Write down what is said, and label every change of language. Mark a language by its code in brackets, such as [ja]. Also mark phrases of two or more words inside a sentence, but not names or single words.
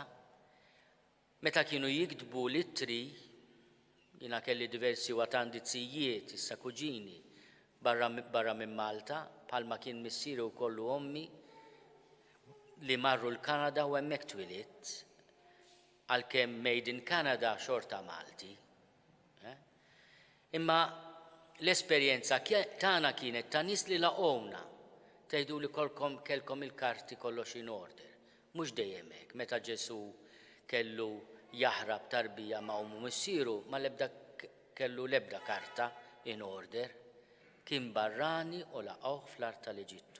[mt] Meta kienu jiktbu littri, jiena kelli diversi watandizzijiet, issa kuġini, barra minn Malta, bħalma kien missieru kollu ommi li marru l-Kanada u hemmhekk twilit, għalkemm [en] made in Canada [mt] xorta Malti. Imma l-esperjenza tagħna kienet ta' nies li laqgħuna tgħidu li kellkom il-karti kollox [en] in order. [mt] Mhux dejjem hekk, meta Ġesu kellu jaħrab tarbija ma' ommu missieru ma kellu l-ebda karta [en] in order, [mt] kien barrani u laqgħuh fl-art tal-Eġittu.